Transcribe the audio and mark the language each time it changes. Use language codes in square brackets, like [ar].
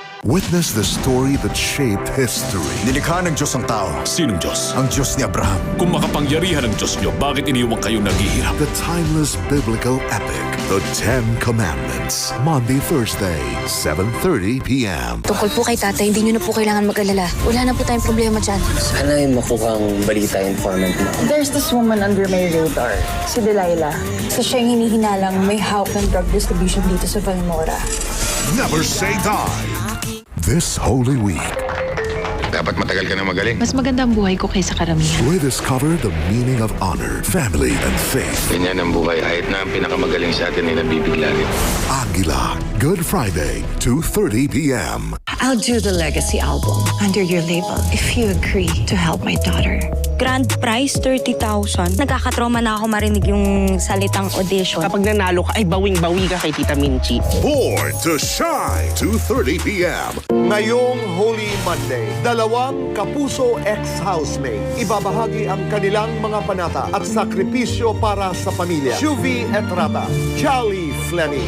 [en] Witness the story that shaped history. [tl] Nilikha ng Diyos ang tao. Sinong Diyos? Ang Diyos ni Abraham. Kung makapangyarihan ng Diyos niyo, bakit iniwan kayong naghihirap? [en] The timeless biblical epic, The Ten Commandments. Monday, Thursday, 7:30 p.m. [tl] Tungkol po kay tatay, hindi nyo na po kailangan mag-alala. Wala na po tayong problema dyan. Sana yung makuhang balita informant mo. [en] There's this woman under my radar, si Delilah. [tl] So siya yung hinihinalang may hawak ng drug distribution dito sa Valmora. [en] Never say die. This Holy Week, [tl] Dapat matagal ka na magaling. Mas maganda ang buhay ko kaysa karamihan. [en] rediscover the meaning of honor, family, and faith. [tl] Ganyan ang buhay. Kahit na ang pinakamagaling sa atin ay nabibigla rin. [en] Aguila, Good Friday, 2:30 p.m. I'll do the legacy album under your label if you agree to help my daughter. Grand prize, [tl] 30,000. Nagkakatroma na ako marinig yung salitang audition. Kapag nanalo ka, ay bawing-bawi ka kay Tita Minchi. [en] Born to Shine, 2:30 p.m. [tl] Ngayong Holy Monday, dalawang kapuso ex-housemate ibabahagi ang kanilang mga panata at sakripisyo para sa pamilya. Shuvi Etrata, Jolly Fleming.